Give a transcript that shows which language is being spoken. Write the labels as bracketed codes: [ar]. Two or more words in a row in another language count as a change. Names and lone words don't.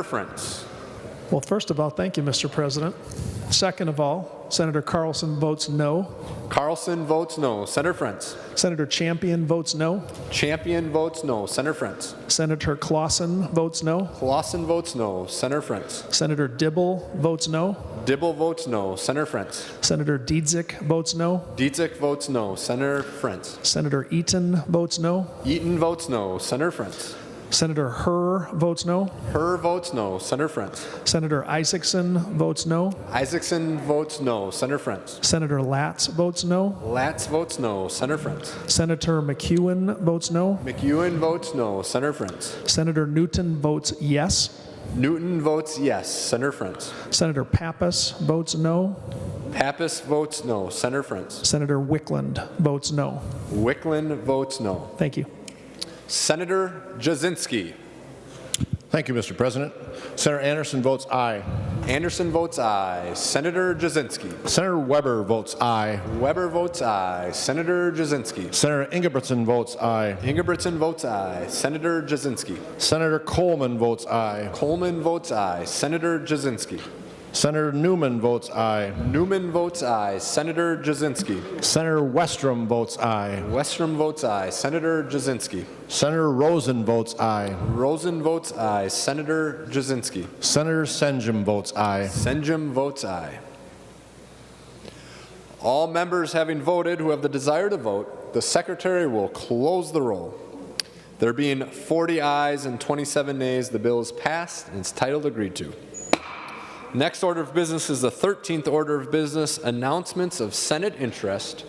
[en] Senator Frentz. Well, first of all, thank you, Mr. President. Second of all, Senator Carlson votes no. Carlson votes no. Senator Frentz. Senator Champion votes no. Champion votes no. Senator Frentz. Senator Clausen votes no. Clausen votes no. Senator Frentz. Senator Dibble votes no. Dibble votes no. Senator Frentz. Senator Dietzick votes no. Dietzick votes no. Senator Frentz. Senator Eaton votes no. Eaton votes no. Senator Frentz. Senator Herr votes no. Herr votes no. Senator Frentz. Senator Isaacson votes no. Isaacson votes no. Senator Frentz. Senator Latz votes no. Latz votes no. Senator Frentz. Senator McEwen votes no. McEwen votes no. Senator Frentz. Senator Newton votes yes. Newton votes yes. Senator Frentz. Senator Pappas votes no. Pappas votes no. Senator Frentz. Senator Wickland votes no. Wickland votes no. Thank you. Senator Jasinski. Thank you, Mr. President. Senator Anderson votes aye. Anderson votes aye. Senator Jasinski. Senator Weber votes aye. Weber votes aye. Senator Jasinski. Senator Ingebrigtsen votes aye. Ingebrigtsen votes aye. Senator Jasinski. Senator Coleman votes aye. Coleman votes aye. Senator Jasinski. Senator Newman votes aye. Newman votes aye. Senator Jasinski. Senator Westrom votes aye. Westrom votes aye. Senator Jasinski. Senator Rosen votes aye. Rosen votes aye. Senator Jasinski. Senator Senjum votes aye. Senjum votes aye. All members having voted who have the desire to vote, the Secretary will close the roll. There being 40 ayes and 27 nays, the bill is passed and is titled agreed to. Next order of business is the 13th order of business, announcements of Senate interest.